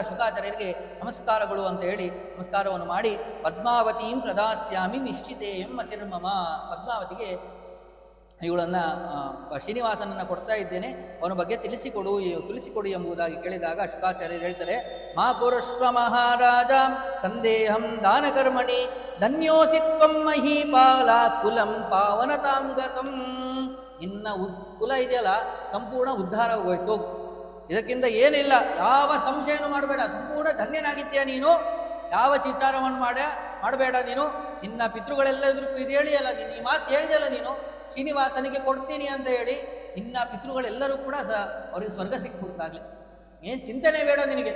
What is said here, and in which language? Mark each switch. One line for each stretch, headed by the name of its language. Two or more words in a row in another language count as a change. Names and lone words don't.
Kannada: ಶುಕಾಚಾರ್ಯರಿಗೆ ನಮಸ್ಕಾರಗಳು ಅಂತ ಹೇಳಿ ನಮಸ್ಕಾರವನ್ನು ಮಾಡಿ,
Sanskrit: ಪದ್ಮಾವತೀಂ ಪ್ರದಾಸ್ಯಾಮಿ ನಿಶ್ಚಿತೇಯಂ ಮತಿರ್ಮಮ,
Kannada: ಪದ್ಮಾವತಿಗೆ ಇವುಗಳನ್ನು ಶ್ರೀನಿವಾಸನನ್ನು ಕೊಡ್ತಾ ಇದ್ದೇನೆ, ಅವನ ಬಗ್ಗೆ ತಿಳಿಸಿಕೊಡು ಎಂಬುದಾಗಿ ಕೇಳಿದಾಗ ಶುಕಾಚಾರ್ಯರು ಹೇಳ್ತಾರೆ,
Sanskrit: ಮಾ ಕುರುಶ್ವ ಮಹಾರಾಜ ಸಂದೇಹಂ ದಾನಕರ್ಮಣಿ ಧನ್ಯೋಸಿ ತ್ವಂ ಮಹೀಪಾಲ ಕುಲಂ ಪಾವನತಾಂ ಗತಂ.
Kannada: ನಿನ್ನ ಕುಲ ಇದೆಯಲ್ಲ ಸಂಪೂರ್ಣ ಉದ್ಧಾರ ಹೋಯ್ತು, ಇದಕ್ಕಿಂತ ಏನಿಲ್ಲ, ಯಾವ ಸಂಶಯನೂ ಮಾಡಬೇಡ, ಸಂಪೂರ್ಣ ಧನ್ಯನಾಗಿದ್ದೀಯ ನೀನು, ಯಾವ ಚಿತ್ತಾರವನ್ನು ಮಾಡಬೇಡ ನೀನು. ನಿನ್ನ ಪಿತೃಗಳೆಲ್ಲ ಇದು ಹೇಳಿಯಲ್ಲ ನೀನು, ಈ ಮಾತು ಹೇಳಿದೆಯಲ್ಲ ನೀನು, ಶ್ರೀನಿವಾಸನಿಗೆ ಕೊಡ್ತೀನಿ ಅಂತ ಹೇಳಿ ನಿನ್ನ ಪಿತೃಗಳೆಲ್ಲರೂ ಕೂಡ ಅವರಿಗೆ ಸ್ವರ್ಗ ಸಿಕ್ಬಿಡ್ತಾಗಲಿ, ಏನು ಚಿಂತನೆ ಬೇಡ ನಿನಗೆ.